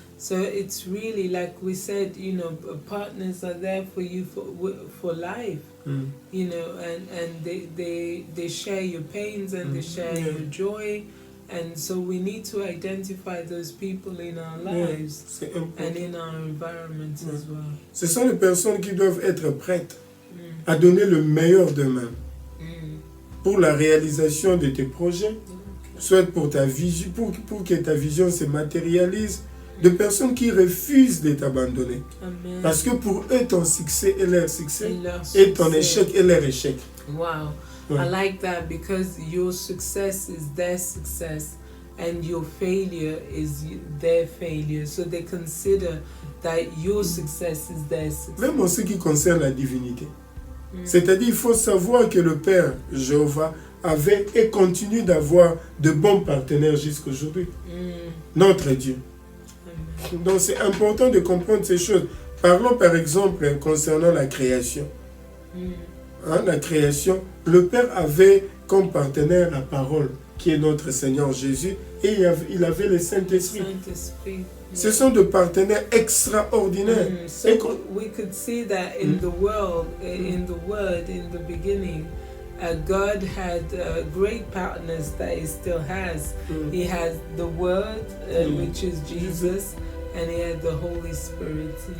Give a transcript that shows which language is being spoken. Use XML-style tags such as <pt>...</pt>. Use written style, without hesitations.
<en>So it's really, like we said, partners are there for you for life. You know, and they share your pains and they share your joy, and so we need to identify those people in our lives and in our environment as well.</en> <fr>Ce sont les personnes qui doivent être prêtes à donner le meilleur d'eux-mêmes pour la réalisation de tes projets, soit pour ta vision, pour que ta vision se matérialise, de personnes qui refusent de t'abandonner. Parce que pour eux, ton succès est leur succès et ton échec est leur échec.</fr> <en>Wow.</en> <fr>Ouais.</fr> <en>I like that because your success is their success and your failure is their failure. So they consider that your success is their success.</en> <fr>Même en ce qui concerne la divinité. C'est-à-dire, il faut savoir que le Père Jéhovah avait et continue d'avoir de bons partenaires jusqu'à aujourd'hui. Notre Dieu. Donc c'est important de comprendre ces choses. Parlons par exemple concernant la création. La création, le Père avait comme partenaire la parole, qui est notre Seigneur Jésus, et il avait le Saint-Esprit. Ce sont des partenaires extraordinaires.</fr> <en>So we could see that in the world, in the Word, in the beginning, God had great partners that He still has. He has the Word, which is Jesus, and He had the Holy Spirit.</en>